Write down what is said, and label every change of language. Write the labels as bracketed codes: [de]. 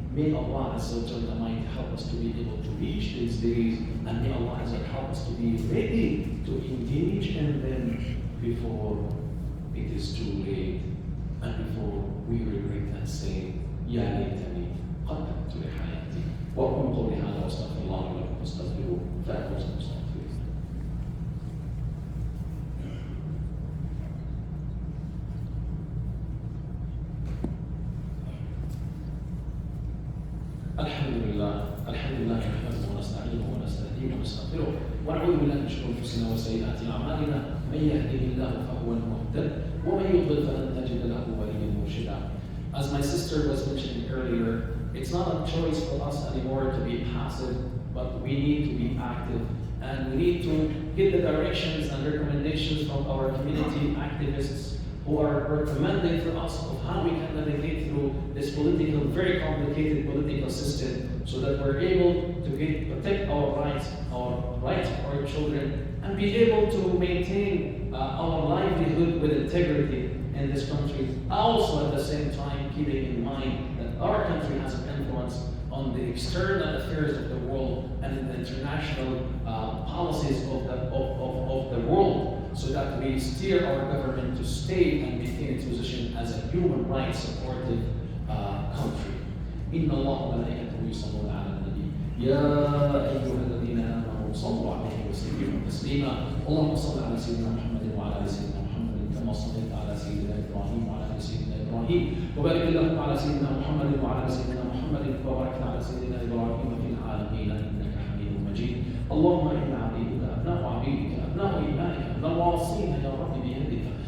[en] May Allah Azza wa Jalla might help us to be able to reach these days, and may Allah Azza wa Jalla help us to be ready to engage in them before it is too late, and before we regret and say, [ar] Ya laytani qaddamtu li hayati. وأقول قولي هذا وأستغفر الله لي ولكم فاستغفروه فإنه هو المستغفر. الحمد لله نحمده ونستعينه ونستهديه ونستغفره ونعوذ بالله من شرور انفسنا وسيئات اعمالنا من يهده الله فهو المهتد ومن يضلل فلن تجد له وليا مرشدا. [en] As my sister was mentioning earlier, it's not a choice for us anymore to be passive, but we need to be active, and we need to get the directions and recommendations from our community activists who are recommending for us of how we can navigate through this very complicated political system, so that we're able to protect our rights of our children, and be able to maintain our livelihood with integrity in this country. Also, at the same time, keeping in mind that our country has an influence on the external affairs of the world and in the international policies of the world. So so that we steer our government to stay and maintain its position as a human rights supportive country. [ar] إن الله وملائكته يصلون على النبي يا أيها الذين آمنوا صلوا عليه وسلموا تسليما اللهم صل على سيدنا محمد وعلى آل سيدنا محمد كما صليت على سيدنا إبراهيم وعلى آل سيدنا إبراهيم وبارك اللهم على سيدنا محمد وعلى آل سيدنا محمد وبارك على سيدنا إبراهيم في العالمين إنك حميد مجيد اللهم إنا عبيدك أبناء عبيدك أبناء إمائك نواصين يا رب بيدك